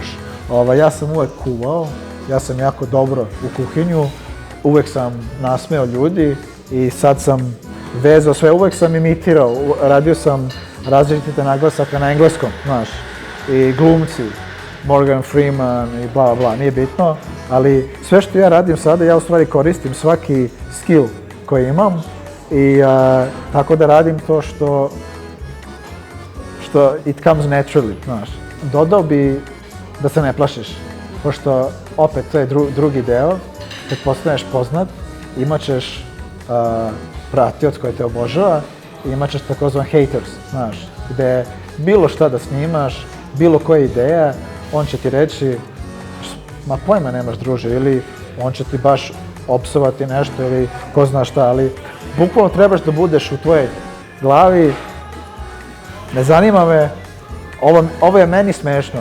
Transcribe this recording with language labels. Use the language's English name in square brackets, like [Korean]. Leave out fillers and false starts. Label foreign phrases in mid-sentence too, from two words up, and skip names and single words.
[Serbian] Ja sam uvek kuvao, ja sam jako dobro u kuhinju, uvek sam nasmeo ljudi i sad sam vezao sve, uvek sam imitirao, radio sam različite naglasaka na engleskom, znaš, i glumci, Morgan Freeman i bla bla, nije bitno, ali sve što ja radim sada, ja u stvari koristim svaki skill koji imam i tako da radim to što [English] it comes naturally, [Serbian] znaš. Dodao bi da se ne plašiš, pošto opet to je drugi deo, kad postaneš poznat, imat ćeš pratioc koji te obožava i imat ćeš takozvan haters, znaš, gde bilo šta da snimaš, bilo koja ideja, on će ti reći, ma pojma nemaš druže, ili on će ti baš opsovati nešto ili ko zna šta, ali bukvalno trebaš da budeš u tvojoj glavi, ne zanima me, ovo je meni smešno.